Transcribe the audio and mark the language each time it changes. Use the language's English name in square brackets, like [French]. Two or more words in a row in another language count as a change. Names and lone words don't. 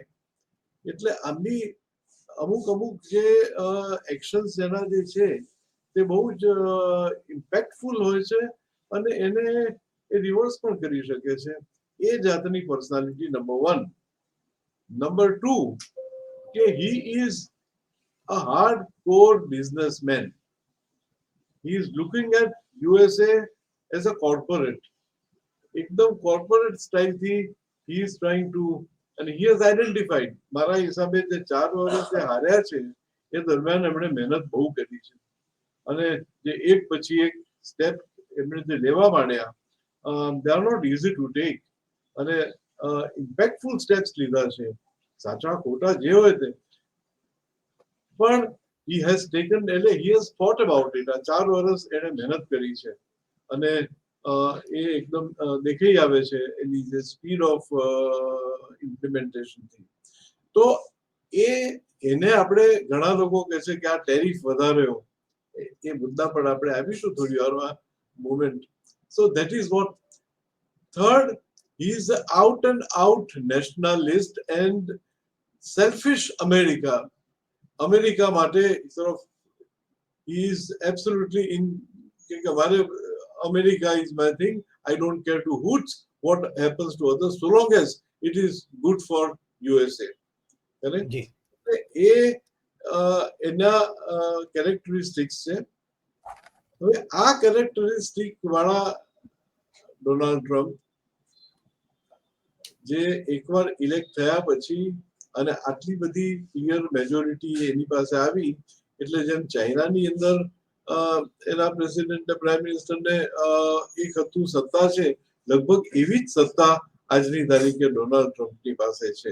[Gujarati] એટલે આમની અમુક જે એક્શન્સ જેના જે છે તે બહુ જ ઇમ્પેક્ટફુલ હોય છે અને એને એ રિવર્સ પણ કરી શકે છે. એ જાતની પર્સનાલિટી નંબર 1. નંબર 2 કે [English] he is a hardcore businessman. He is looking at USA as a corporate. [Gujarati] એકદમ કોર્પોરેટ સ્ટાઇલથી [English] he is trying to, and he has identified, [Gujarati] મારા હિસાબે જે 4 વર્ષ જે હાર્યા છે એ દરમિયાન એમણે મહેનત બહુ કરી છે, અને જે એક પછી એક સ્ટેપ એમણે જે લેવા માંડ્યા, [English] they are not easy to take, [Gujarati] અને ઇમ્પેક્ટફુલ સ્ટેપ્સ લીધા છે, સાચા ખોટા જે હોય તે, પણ [English] he has taken, [Gujarati] એટલે [English] he has thought about it. [Gujarati] આ 4 વર્ષ એને મહેનત કરી છે અને એ એકદમ દેખાઈ આવે છે એની જે [English] speed of implementation [Gujarati] થી. તો એને આપણે ઘણા લોકો કહે છે કે આ ટેરિફ વધાર્યો, એ મુદ્દા પર આપણે આવીશું થોડી વારમાં મોમેન્ટ. [English] so that is what. third, he is out and out nationalist and [Gujarati] સેલ્ફિશ અમેરિકા માટે [English] sort of he is absolutely in [Gujarati] કે અમારે [English] America is my thing. I don't care to hoots what happens to others so long as it is good for USA. Correct? [Gujarati] જી એ એના કેરેક્ટરિસ્ટિક્સ છે. હવે આ કેરેક્ટરિસ્ટિક વાળા ડોનાલ્ડ ટ્રમ્પ જે એકવાર ઇલેક્ટ થયા પછી અને આટલી બધી ક્લિયર મેજોરિટી એની પાસે આવી એટલે જેમ ચાઇનાની અંદર એના પ્રેસિડેન્ટ પ્રાઇમ મિનિસ્ટરને એક હતું સત્તા છે લગભગ એવી જ સત્તા આજની તારીખે ડોનાલ્ડ ટ્રમ્પની પાસે છે.